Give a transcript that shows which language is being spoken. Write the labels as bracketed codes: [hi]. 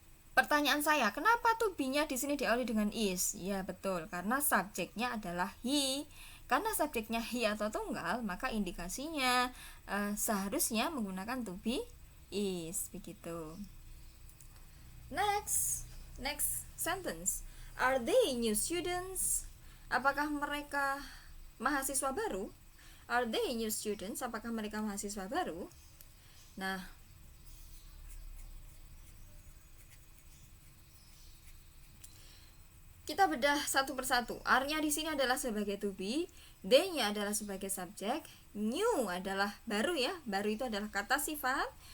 [id] Pertanyaan saya, kenapa to be-nya di sini diawali dengan is? Ya betul, karena subjeknya adalah he. Karena subjeknya he atau tunggal, maka indikasinya seharusnya menggunakan to be is, begitu. [en] Next sentence. Are they new students? [id] Apakah mereka mahasiswa baru? [en] Are they new students? [id] Apakah mereka mahasiswa baru? Nah, kita bedah satu persatu. Are-nya di sini adalah sebagai to be, they-nya adalah sebagai subjek, new adalah baru ya, baru itu adalah kata sifat.